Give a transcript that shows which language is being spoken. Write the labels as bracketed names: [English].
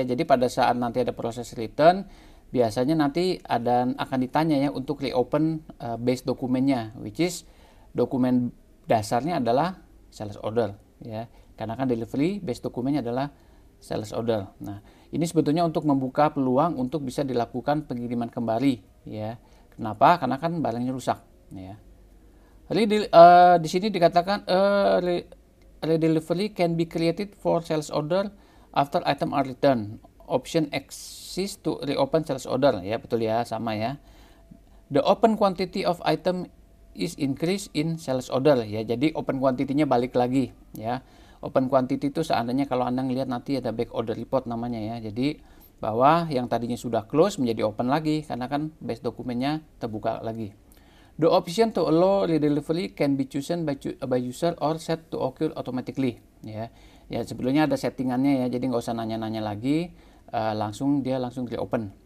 [Indonesian] Jadi pada saat nanti ada proses return, biasanya nanti akan ditanya ya untuk reopen base dokumennya, which is dokumen dasarnya adalah sales order ya, karena kan delivery base dokumennya adalah sales order. Nah, ini sebetulnya untuk membuka peluang untuk bisa dilakukan pengiriman kembali ya. Kenapa? Karena kan barangnya rusak ya. Di sini dikatakan [English] redelivery can be created for sales order after item are returned. Option exists to reopen sales order. [Indonesian] Ya, betul ya, sama ya. [English] The open quantity of item is increased in sales order. [Indonesian] Ya, jadi open quantity-nya balik lagi ya. Open quantity itu seandainya kalau Anda lihat nanti ada back order report namanya ya. Jadi bahwa yang tadinya sudah close menjadi open lagi karena kan base dokumennya terbuka lagi. [English] The option to allow redelivery can be chosen by user or set to occur automatically. [Indonesian] Ya, ya sebelumnya ada settingannya ya, jadi nggak usah nanya-nanya lagi, langsung di open.